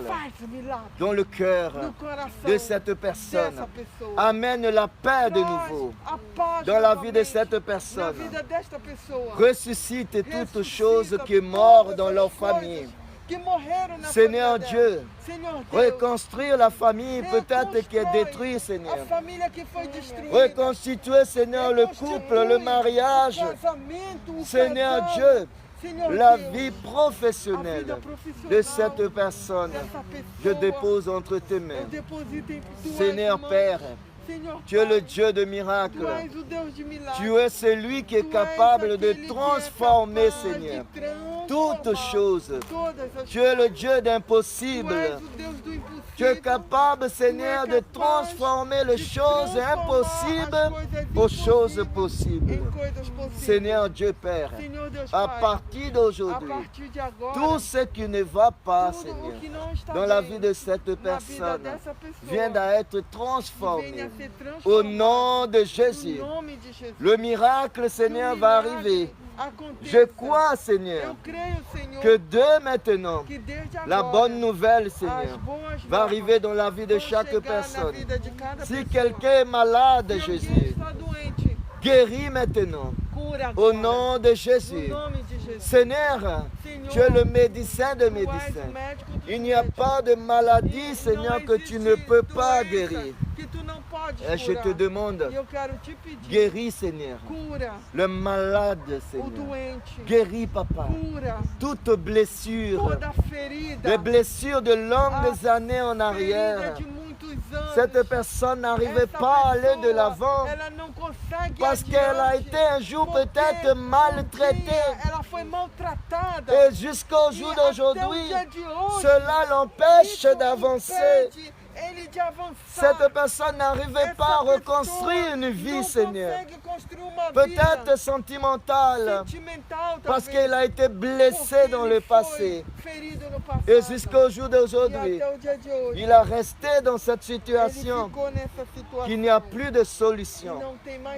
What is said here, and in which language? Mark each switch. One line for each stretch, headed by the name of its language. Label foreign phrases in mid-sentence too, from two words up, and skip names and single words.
Portuguese: faz o milagre
French: dans le cœur
Portuguese: no coração
French: de cette personne.
Portuguese: dessa pessoa.
French: Amène la paix de
Portuguese: Traz
French: nouveau
Portuguese: a paz
French: dans la vie de
Portuguese: novamente
French: cette
Portuguese: na
French: personne.
Portuguese: vida desta pessoa.
French: Ressuscite toutes
Portuguese: Ressuscita
French: choses qui sont mortes dans
Portuguese: todas
French: leur
Portuguese: as coisas
French: famille.
Portuguese: que morreram na
French: Seigneur
Portuguese: família
French: Dieu,
Portuguese: dela. Senhor Deus,
French: reconstruire la famille peut-être qui est détruite, Seigneur.
Portuguese: a família que foi destruída.
French: Reconstituer, Seigneur, le couple, le mariage.
Portuguese: O casamento, o
French: Seigneur
Portuguese: casal.
French: Dieu,
Portuguese: Senhor
French: la
Portuguese: Deus,
French: vie
Portuguese: a vida
French: professionnelle
Portuguese: profissional
French: de cette personne.
Portuguese: dessa pessoa,
French: Je dépose entre tes
Portuguese: eu
French: mains.
Portuguese: deposito em tuas
French: Seigneur
Portuguese: mãos.
French: Père,
Portuguese: Senhor
French: tu es le
Portuguese: Pai,
French: Dieu de
Portuguese: tu
French: miracles.
Portuguese: és o Deus de milagres.
French: Tu es celui qui est
Portuguese: Tu és
French: capable de
Portuguese: aquele que é
French: transformer,
Portuguese: capaz de
French: Seigneur,
Portuguese: transformar
French: toutes choses.
Portuguese: todas as
French: Tu es le Dieu
Portuguese: Tu
French: d'impossible.
Portuguese: és o Deus do impossível.
French: Tu es capable, Seigneur, de transformer les choses impossibles aux choses possibles.
Portuguese: em coisas possíveis.
French: Seigneur Dieu Père,
Portuguese: Senhor Deus
French: à
Portuguese: Pai,
French: partir
Portuguese: a
French: d'aujourd'hui,
Portuguese: partir de agora,
French: tout ce qui ne va pas,
Portuguese: tudo
French: Seigneur,
Portuguese: o que não está
French: dans la
Portuguese: bem
French: vie de cette
Portuguese: na vida
French: personne,
Portuguese: dessa pessoa,
French: vient à être
Portuguese: venha
French: transformé.
Portuguese: a ser
French: Au
Portuguese: transformado
French: nom de Jésus,
Portuguese: no nome de Jesus.
French: le miracle, Seigneur, va arriver. Je crois, Seigneur,
Portuguese: Eu creio, Senhor,
French: que de maintenant,
Portuguese: que desde agora
French: la bonne nouvelle,
Portuguese: as
French: Seigneur,
Portuguese: boas
French: va
Portuguese: novas
French: arriver dans la vie de
Portuguese: vão
French: chaque
Portuguese: chegar na
French: personne.
Portuguese: vida de cada
French: Si
Portuguese: pessoa.
French: quelqu'un est malade,
Portuguese: Se alguém
French: Jésus,
Portuguese: está doente,
French: guéris maintenant.
Portuguese: cura
French: Au
Portuguese: agora.
French: nom de
Portuguese: No
French: Jésus.
Portuguese: nome de Jesus.
French: Seigneur,
Portuguese: Senhor,
French: tu es le médecin de
Portuguese: tu és
French: médecins.
Portuguese: o médico dos
French: Il n'y a
Portuguese: médicos.
French: pas de maladie,
Portuguese: E
French: Seigneur,
Portuguese: não
French: que tu
Portuguese: existe
French: ne peux pas
Portuguese: doença
French: guérir.
Portuguese: que tu não podes
French: Et je te
Portuguese: curar.
French: demande,
Portuguese: E eu quero te pedir,
French: guéris, Seigneur,
Portuguese: cura
French: le malade,
Portuguese: o
French: Seigneur.
Portuguese: doente,
French: Guéris, Papa,
Portuguese: cura
French: toute blessure,
Portuguese: toda ferida,
French: des blessures de longues années en
Portuguese: ferida
French: arrière.
Portuguese: de muitos anos.
French: Cette personne n'arrivait
Portuguese: Essa
French: pas à aller de
Portuguese: pessoa,
French: l'avant
Portuguese: ela não consegue ir
French: parce qu'elle a
Portuguese: adiante,
French: été un jour
Portuguese: porque
French: peut-être maltraitée.
Portuguese: ela foi maltratada.
French: Et jusqu'au jour
Portuguese: E até o
French: d'aujourd'hui,
Portuguese: dia de hoje,
French: cela l'empêche
Portuguese: isso
French: d'avancer.
Portuguese: impede ele de avançar.
French: Cette personne n'arrivait
Portuguese: Essa
French: pas à
Portuguese: pessoa
French: reconstruire une vie,
Portuguese: não
French: Seigneur.
Portuguese: consegue construir uma
French: Peut-être
Portuguese: vida
French: sentimentale,
Portuguese: sentimental,
French: parce
Portuguese: talvez,
French: qu'elle a été blessée
Portuguese: porque
French: dans
Portuguese: ele
French: le
Portuguese: foi
French: passé.
Portuguese: ferido no passado.
French: Et jusqu'au jour
Portuguese: E
French: d'aujourd'hui,
Portuguese: até o dia de hoje,
French: il a resté dans cette
Portuguese: ele
French: situation
Portuguese: ficou nessa situação.
French: qu'il n'y a plus de
Portuguese: E
French: solution.
Portuguese: não tem mais